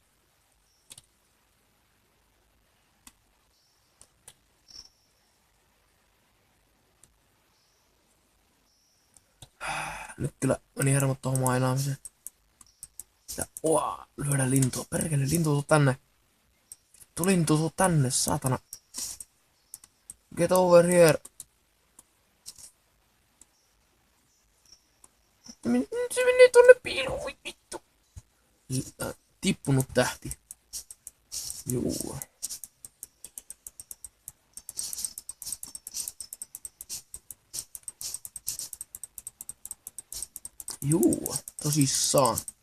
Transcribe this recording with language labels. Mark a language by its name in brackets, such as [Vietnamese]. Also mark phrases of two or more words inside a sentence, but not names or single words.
[Finnish] Nyt kyllä meni hermot tohon mainaamiseen. Ja lyödä lintua. Perkele, lintu tuu tänne. Lintu tuu tänne, saatana. [English] Get over here. [Finnish] Se menee tonne piiluun, voi vittu. Tippunut tähti. Juu. Juu, tosissaan.